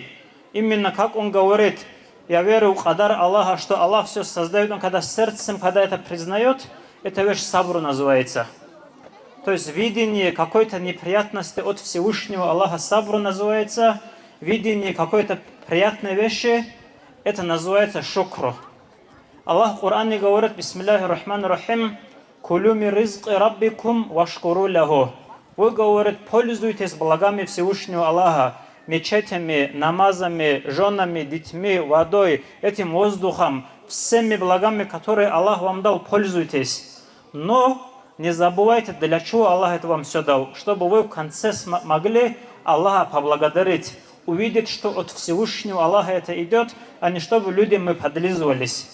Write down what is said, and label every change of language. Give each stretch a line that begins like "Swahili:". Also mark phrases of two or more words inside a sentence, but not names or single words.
Russian: Именно как он говорит, я верю в кадар Аллаха, что Аллах все создает, он когда сердцем, когда это признает, эта вещь сабру называется. То есть видение какой-то неприятности от Всевышнего Аллаха сабру называется, видение какой-то приятной вещи, это называется шукру. Аллах в Коране говорит,
Arabic: بسم الله الرحمن الرحيم كلوا من رزق ربكم واشكروا له.
Russian: Вы, говорит, пользуйтесь благами Всевышнего Аллаха, мечетями, намазами, женами, детьми, водой, этим воздухом, всеми благами, которые Аллах вам дал, пользуйтесь. Но не забывайте, для чего Аллах это вам все дал, чтобы вы в конце могли Аллаха поблагодарить, увидеть, что от Всевышнего Аллаха это идет, а не чтобы люди мы подлизывались.